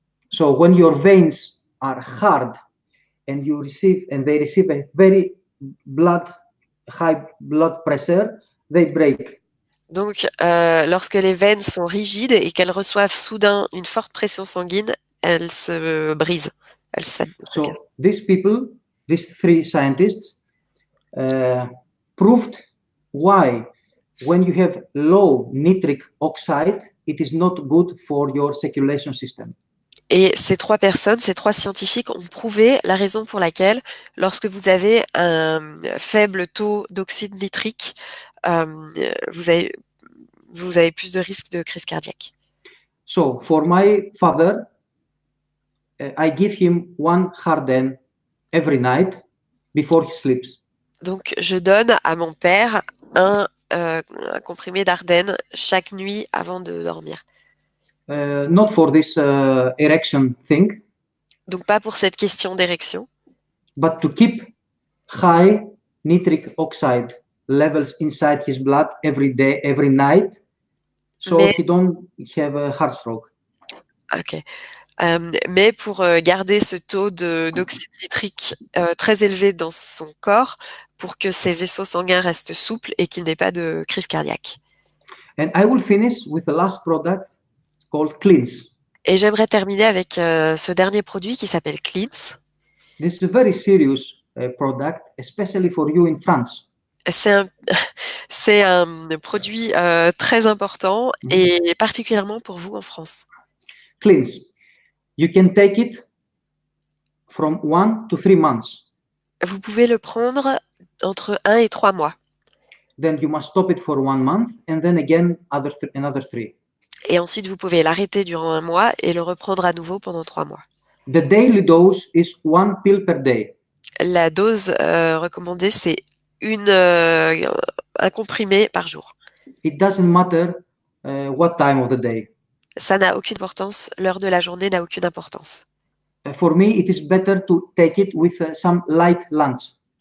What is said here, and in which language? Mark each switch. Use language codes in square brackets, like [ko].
[en] So when your veins are hard and they receive a very high blood pressure, they break. [fr] Donc, lorsque les veines sont rigides et qu'elles reçoivent soudain une forte pression sanguine, elles se brisent. [en] So these people, these 3 scientists, proved why when you have low nitric oxide, it is not good for your circulation system. [fr] Et ces 3 personnes, ces 3 scientifiques ont prouvé la raison pour laquelle, lorsque vous avez un faible taux d'oxyde nitrique, vous avez plus de risques de crise cardiaque. [en] So for my father, I give him 1 Harden every night before he sleeps. [fr] Donc je donne à mon père un comprimé d'Ardenne chaque nuit avant de dormir. [en] Not for this erection thing. [fr] Donc pas pour cette question d'érection. [en] But to keep high nitric oxide levels inside his blood every day, every night, so he don't have a heart stroke. Ok. [fr] Mais pour garder ce taux d'oxyde nitrique très élevé dans son corps, pour que ses vaisseaux sanguins restent souples et qu'il n'ait pas de crise cardiaque. [en] And I will finish with the last product called Cleanse. [fr] Et j'aimerais terminer avec ce dernier produit qui s'appelle Cleanse. [en] This is a very serious product, especially for you in France. [fr] C'est un produit très important et particulièrement pour vous en France. [en] Cleanse. You can take it from 1 to 3 months. [fr] Vous pouvez le prendre entre 1 et 3 mois. [en] Then you must stop it for 1 month and then again another 3. [fr] Et ensuite, vous pouvez l'arrêter durant 1 mois et le reprendre à nouveau pendant 3 mois. [en] The daily dose is 1 pill per day. [fr] La dose recommandée, c'est un comprimé par jour. [en] It doesn't matter what time of the day. [fr] Ça n'a aucune importance. L'heure de la journée n'a aucune importance. [en] For me, it is better to take it with some light lunch.